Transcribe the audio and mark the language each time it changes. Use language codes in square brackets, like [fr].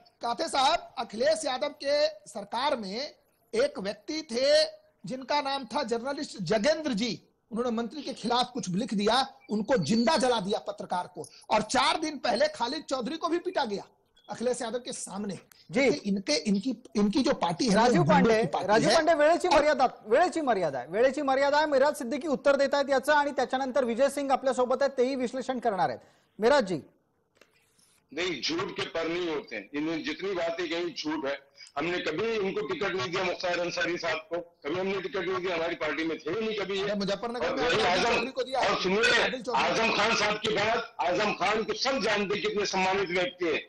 [hi] काथे साहब अखिलेश यादव के सरकार में एक व्यक्ति थे जिनका नाम था जर्नलिस्ट जगेंद्र जी. उन्होंने मंत्री के खिलाफ कुछ लिख दिया. उनको जिंदा जला दिया पत्रकार को. और 4 दिन पहले खालिद चौधरी को भी पीटा गया अखिलेश यादव के सामने. जी इनकी जो पार्टी है [mr] राजीव पांडे वेळेची मर्यादा आहे. मिराज सिद्दीकी उत्तर देत आहेत याचं आणि त्याच्यानंतर विजय सिंग आपल्या सोबत आहेत. तेही विश्लेषण करणार आहेत. [hi] मिराज जी नहीं झूठ के पर नहीं होते हैं. इन्होंने जितनी बातें कही झूठ है. हमने कभी इनको टिकट नहीं दिया. मुख्तार अंसारी साहब को कभी हमने टिकट नहीं दिया. हमारी पार्टी में थे नहीं कभी. मुजफ्फरनगर में और सुनिए आजम खान साहब की बात. आजम खान को सब जानते कितने सम्मानित व्यक्ति है.